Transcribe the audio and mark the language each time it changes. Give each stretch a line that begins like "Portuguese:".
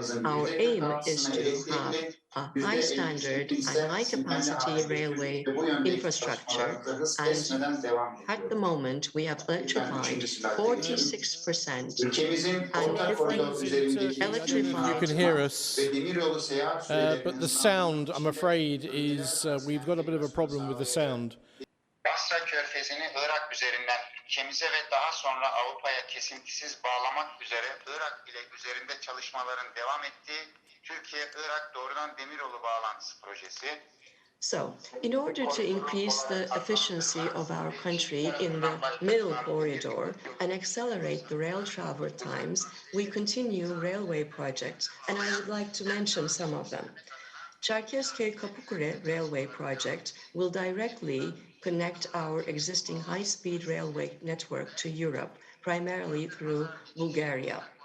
English: Our aim is to have a high standard and high capacity railway infrastructure, and at the moment we have electrified 46% and 50 electrified. You can hear us, but the sound, I'm afraid, is we've got a bit of a problem with the sound.
Turkish: Fasla Körfezi'ni Irak üzerinden Kemize ve daha sonra Avrupa'ya kesintisiz bağlamak üzere Irak ile üzerinde çalışmaların devam ettiği Türkiye-Irak doğrudan demiryolu bağlantısı projesi.
English: So, in order to increase the efficiency of our country in the middle corridor and accelerate the rail travel times, we continue railway projects, and I would like to mention some of them. Çerkezköy-Kapıkule railway project will directly connect our existing high-speed railway network to Europe, primarily through Bulgaria.